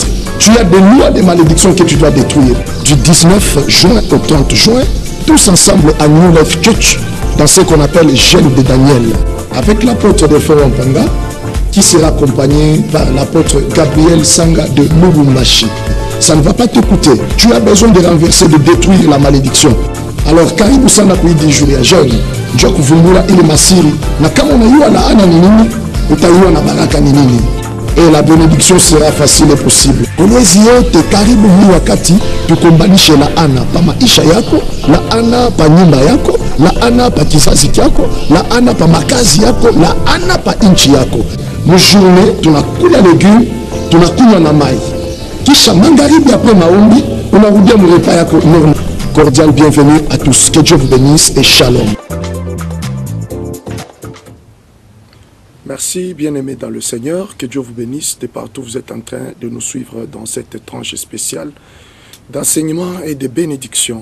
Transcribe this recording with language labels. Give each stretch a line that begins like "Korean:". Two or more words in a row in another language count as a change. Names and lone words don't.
French: Tu as des lois de malédictions que tu dois détruire. Du 19 juin au 30 juin, tous ensemble à New Life Church, dans ce qu'on appelle Jeûne de Daniel, avec l'apôtre de Wampanga, qui sera accompagné par l'apôtre Gabriel Sanga de Lubumbashi. Ça ne va pas te coûter. Tu as besoin de renverser, de détruire la malédiction. Alors,
Swahili: karibu sana kuidi juu ya jeûne. Njoo kuvumbura ile masiri. Na kama unajua laana ni nini, utaiona na baraka ni nini.
French: Et la bénédiction sera facile et possible.
Swahili: Kolwezi yote karibu hii wakati tukombanishe laana pa maisha yako, laana pa nyumba yako, laana pa kizazi chako, laana pa makazi yako, laana pa inchi yako. Mjourne tunakula legume, tunakunywa na mai. Kisha magharibi après maombi, unarudia mrepa yako normal.
French: Cordial bienvenue à tous. Que Dieu vous bénisse et shalom. Merci, bien-aimés dans le Seigneur. Que Dieu vous bénisse de partout. Vous êtes en train de nous suivre dans cette tranche spéciale d'enseignement et de bénédiction.